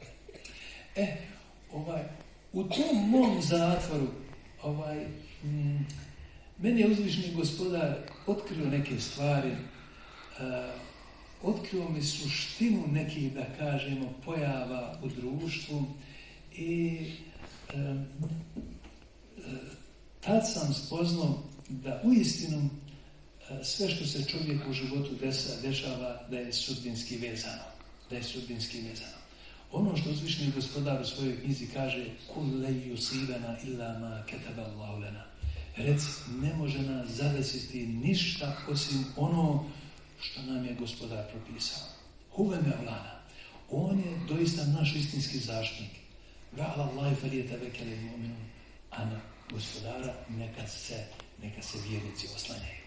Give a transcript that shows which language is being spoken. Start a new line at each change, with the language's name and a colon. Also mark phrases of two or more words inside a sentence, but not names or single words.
Bosnian: U tom mom zatvoru meni je uzvišni gospodar otkrio neke stvari, otkrio mi suštinu nekih, da kažemo, pojava u društvu i tad sam spoznao da uistinu sve što se čovjeku u životu dešava da je sudbinski vezano. Ono što uzvišni gospodar u svojoj knjizi kaže
Arabic: قل لن يصيبنا إلا ما كتب الله لنا.
Bosnian: Reci, ne može nas zadesiti ništa osim ono što nam je gospodar propisao.
Arabic: هو مولانا.
Bosnian: On je doista naš istinski zaštitnik.
Arabic: وعلى الله فليتوكل المؤمنون.
Bosnian: A na gospodara neka se vjernici oslanjaju.